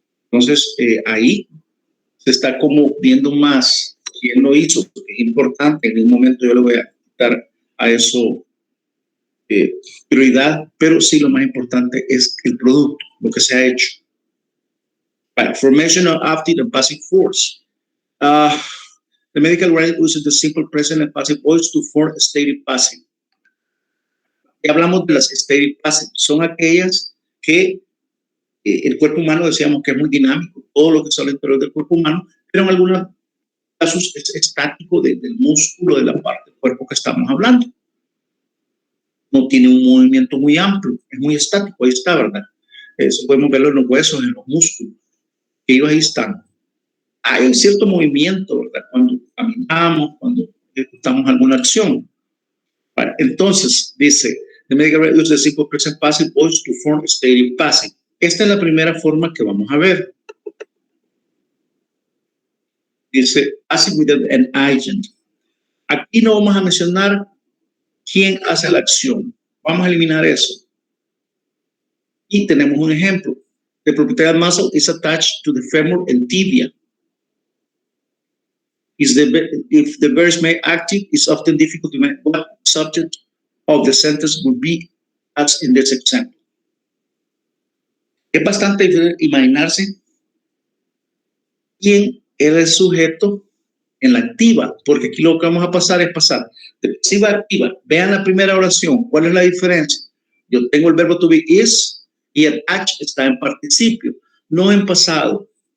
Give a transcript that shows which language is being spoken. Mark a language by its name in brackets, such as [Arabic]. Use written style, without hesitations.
[Spanish] Entonces, ahí se está como viendo más quién lo hizo, porque es importante. En un momento yo le voy a dar a eso prioridad, pero sí lo más importante es el producto, lo que se ha hecho. [English] Right. Formation of active and passive force. The medical writing uses the simple present and passive voice to form stative passive. [Spanish] Y hablamos de las stative passive. Son aquellas que el cuerpo humano decíamos que es muy dinámico, todo lo que sale al interior del cuerpo humano, pero en algunos casos es estático del músculo, de la parte del cuerpo que estamos hablando. No tiene un movimiento muy amplio, es muy estático, ahí está, ¿verdad? Eso podemos verlo en los huesos, en los músculos, que ellos ahí están. Hay un cierto movimiento, ¿verdad? Cuando caminamos, cuando ejecutamos alguna acción. Vale, entonces, dice, [English] the medical writing uses the simple present passive voice to form stative passive. [Spanish] Esta es la primera forma que vamos a ver. Dice, [English] passive with an agent. [Spanish] Aquí no vamos a mencionar quién hace la acción. Vamos a eliminar eso. Y tenemos un ejemplo. [English] The proprioceptive muscle is attached to the femur and tibia. If the verb is made active, it's often difficult to make what subject of the sentence would be as in this example. [Spanish] Es bastante difícil imaginarse quién era el sujeto en la activa, porque aquí lo que vamos a pasar es pasar de pasiva a activa. Vean la primera oración. ¿Cuál es la diferencia? Yo tengo el verbo to be is y el H está en participio, no en pasado.